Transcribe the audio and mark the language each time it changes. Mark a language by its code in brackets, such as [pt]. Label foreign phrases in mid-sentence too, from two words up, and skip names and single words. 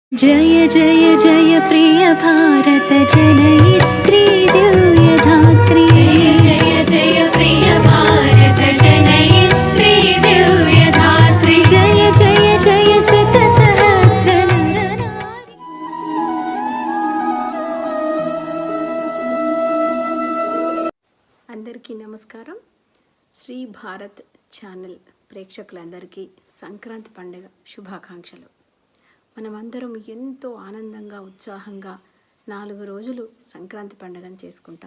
[hi] जय जय जय प्रिय भारत जनयित्री दिव्यधात्री। जय जय जय प्रिय भारत जनयित्री दिव्यधात्री। जय जय जय शत सहस्र नर नारी। [te] అందరికీ నమస్కారం. శ్రీ భారత్ ఛానల్ ప్రేక్షకులందరికీ సంక్రాంతి పండుగ శుభాకాంక్షలు. మనమందరం ఎంతో ఆనందంగా ఉత్సాహంగా 4 రోజులు సంక్రాంతి పండుగను చేసుకుంటాం.